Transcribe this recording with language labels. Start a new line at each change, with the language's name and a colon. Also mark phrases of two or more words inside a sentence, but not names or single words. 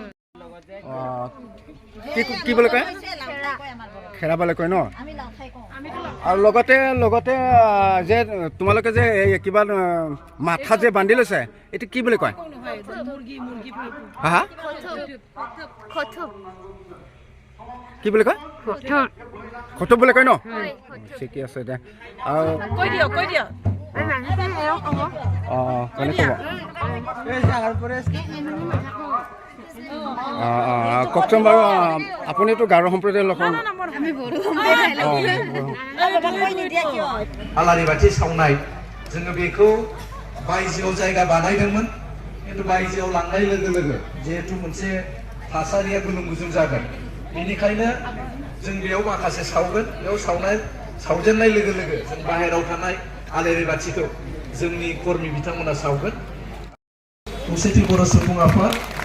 Assamese: কি বুলি কয় খেৰা বুলি কয় ন আৰু লগতে যে তোমালোকে যে কিবা মাথা যে বান্ধি লৈছে এইটো কি বুলি কয় হা কি বুলি কয় খটুব বুলি কয় ন ঠিকে আছে দে আৰু কৈ দিয় কেনে ক'ব কওকচোন বাৰু আপুনিতো গাৰো সম্প্ৰদায়ৰ লোক
Bodo: आलारि बाथि सावनाय जोङो बेखौ बायजोआव जायगा बानायदोंमोन खिन्थु बायजोआव लांनाय लोगो लोगो जिहेतु मोनसे थासारिया गुलुं गुजुं जागोन बेनिखायनो जों बेयाव माखासे सावगोन बेयाव सावजेननाय लोगो लोगो जों बाहेरायाव थानाय आलारि बाथिखौ जोंनि कर्मि बिथांमोना सावगोन खौसेथि बर' सुबुं आफाद